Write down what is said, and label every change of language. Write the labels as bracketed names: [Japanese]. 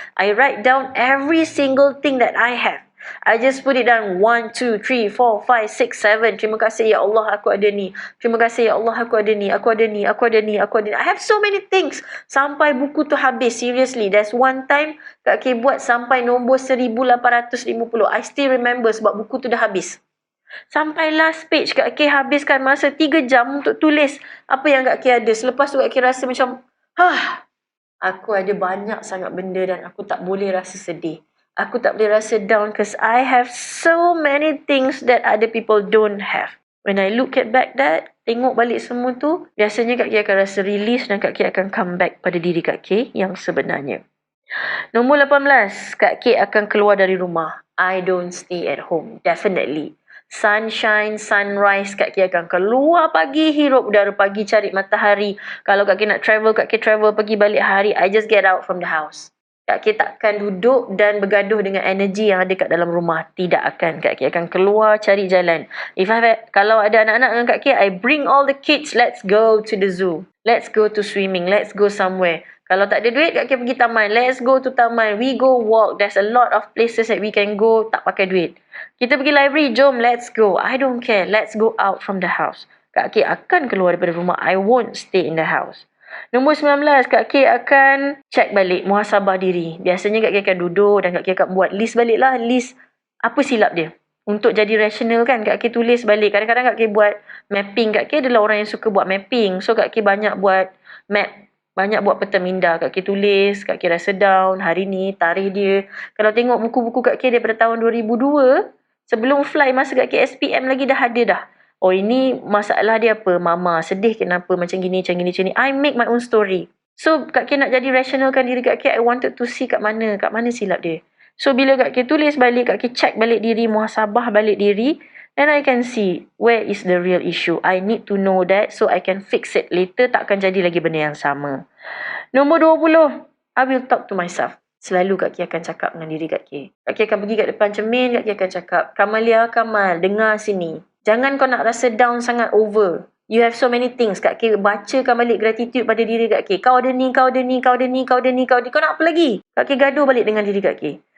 [English] I write down every single thing that I have. I just put it down 1, 2, 3, 4, 5, 6, 7. [Malay] Terima kasih ya Allah aku ada ni. Terima kasih ya Allah aku ada ni. Aku ada ni. Aku ada ni. Aku ada ni. [English] I have so many things. [Malay] Sampai buku tu habis. Seriously. [English] There's one time [Malay] Kak K buat sampai nombor 1850. [English] I still remember [Malay] sebab buku tu dah habis. Sampai last page Kak K habiskan masa 3 jam untuk tulis apa yang Kak K ada. Selepas tu Kak K rasa macam, aku ada banyak sangat benda dan aku tak boleh rasa sedih. Aku tak boleh rasa down [English] because I have so many things that other people don't have. When I look at back that, [Malay] tengok balik semua tu, biasanya Kak K akan rasa release dan Kak K akan [English] come back [Malay] pada diri Kak K yang sebenarnya. Nombor 18, Kak K akan keluar dari rumah. [English] I don't stay at home. Definitely. Sunshine, sunrise, [Malay] Kak K akan keluar pagi, hirup udara pagi, cari matahari. Kalau Kak K nak travel, Kak K travel pergi balik hari. [English] I just get out from the house. [Malay] Kak K takkan duduk dan bergaduh dengan energi yang ada kat dalam rumah. Tidak akan. Kak K akan keluar cari jalan. Kalau ada anak-anak dengan Kak K, [English] I bring all the kids. Let's go to the zoo. Let's go to swimming. Let's go somewhere. [Malay] Kalau tak ada duit, Kak K pergi taman. [English] Let's go to taman. We go walk. There's a lot of places that we can go [Malay] tak pakai duit. Kita pergi library. Jom, [English] let's go. I don't care. Let's go out from the house. [Malay] Kak K akan keluar daripada rumah. [English] I won't stay in the house. [Malay] Nombor 19, Kak K akan check balik, muhasabah diri. Biasanya Kak K akan duduk dan Kak K akan buat list balik lah. List apa silap dia. Untuk jadi rational kan, Kak K tulis balik. Kadang-kadang Kak K buat mapping. Kak K adalah orang yang suka buat mapping. So Kak K banyak buat map. Banyak buat peta minda. Kak K tulis, Kak K rasa down, hari ni, tarikh dia. Kalau tengok buku-buku Kak K daripada tahun 2002, sebelum fly masa Kak K SPM lagi dah ada dah. Oh, ini masalah dia apa? Mama sedih kenapa macam gini, macam gini, macam ni. [English] I make my own story. [Malay] So, Kak K nak jadi rationalkan diri Kak K. [English] I wanted to see [Malay] kat mana silap dia. So, bila Kak K tulis balik, Kak K check balik diri, muhasabah balik diri, [English] then I can see where is the real issue. I need to know that so I can fix it later. [Malay] Takkan jadi lagi benda yang sama. [English] Nombor 20, I will talk to myself. [Malay] Selalu Kak K akan cakap dengan diri Kak K. Kak K akan pergi kat depan cermin, Kak K akan cakap, Kamalia, Kamal, dengar sini. Jangan kau nak rasa down sangat over. [English] You have so many things. [Malay] Kak K bacakan balik gratitude pada diri Kak K. Kau ada ni, kau ada ni, kau ada ni, kau ada ni, kau ada ni. Kau nak apa lagi? Kak K gaduh balik dengan diri Kak K.